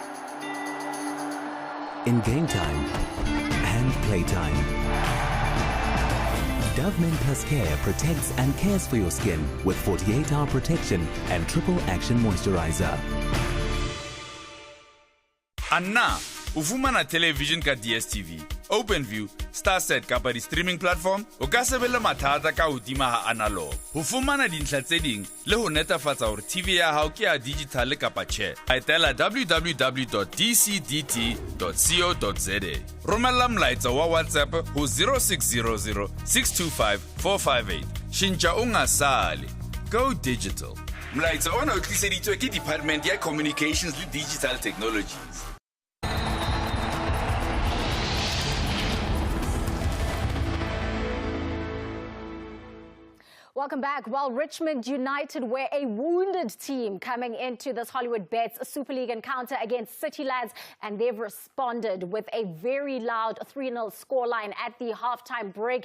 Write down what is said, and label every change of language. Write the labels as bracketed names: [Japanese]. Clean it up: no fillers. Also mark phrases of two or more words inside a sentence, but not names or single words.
[English] In game time and playtime. Dove Men Plus Care protects and cares for your skin with 48-hour protection and triple action moisturizer. [Southern Sotho] Anna, ufumana television ka DStv, OpenView, StarSat ka pa di [English] streaming platform, [Southern Sotho] o ka sebella mathata ka hodima ha analog. Ufumana dintlha tse ding le ho netefatsa hore TV ya hao ke ya digital kapa tjhe. Etela www.dcdt.co.za. Romela molaetsa wa WhatsApp ho 0600 625 458. [Zulu] Shintsha ungasale. [English] Go digital. [Southern Sotho] Molaetsa ona o tliseditswe ke Department ya Communications le Digital Technologies. [English] Welcome back. Well, Richmond United were a wounded team coming into this Hollywood Bets Super League encounter against City Lads, and they've responded with a very loud 3-0 scoreline at the halftime break.